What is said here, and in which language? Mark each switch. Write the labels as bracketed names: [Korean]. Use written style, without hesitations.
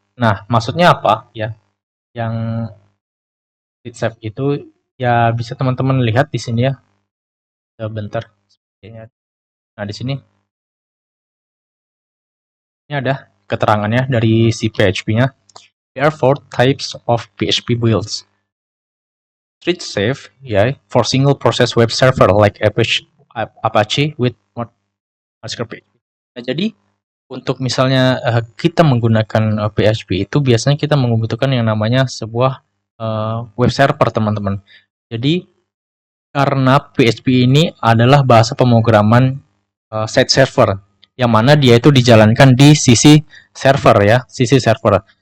[Indonesian] Nah, maksudnya apa ya? Yang thread safe itu ya bisa teman-teman lihat di sini ya. Bentar. Nah, di sini ini ada keterangannya dari si PHP-nya. [English] There are 4 types of PHP builds. Thread safe, ya, for single process web server like Apache with MySQL. [Indonesian] Nah, jadi untuk misalnya kita menggunakan PHP itu biasanya kita membutuhkan yang namanya sebuah web server teman-teman. Jadi karena PHP ini adalah bahasa pemrograman site server yang mana dia itu dijalankan di sisi server ya, sisi server.